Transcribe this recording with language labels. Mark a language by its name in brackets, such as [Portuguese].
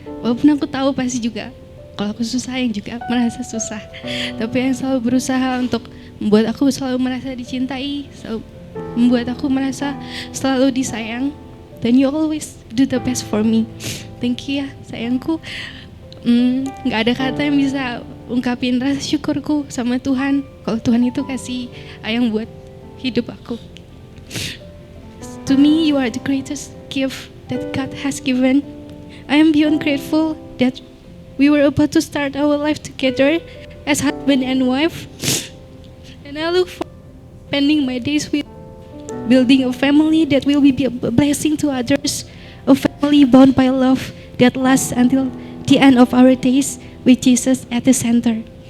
[Indonesian] Walaupun aku tahu pasti juga kalau aku susah yang juga merasa susah, tapi yang selalu berusaha untuk membuat aku selalu merasa dicintai, selalu membuat aku merasa selalu disayang. [English] Dan you always do the best for me. Thank you [Indonesian] ya sayangku. Gak ada kata yang bisa ungkapin rasa syukurku sama Tuhan kalau Tuhan itu kasih ayang buat hidup aku. [English] To me, you are the greatest gift that God has given. I am beyond grateful that we were about to start our life together as husband and wife. And I look forward to spending my days with building a family that will be a blessing to others, a family bound by love that lasts until the end of our days with Jesus at the center.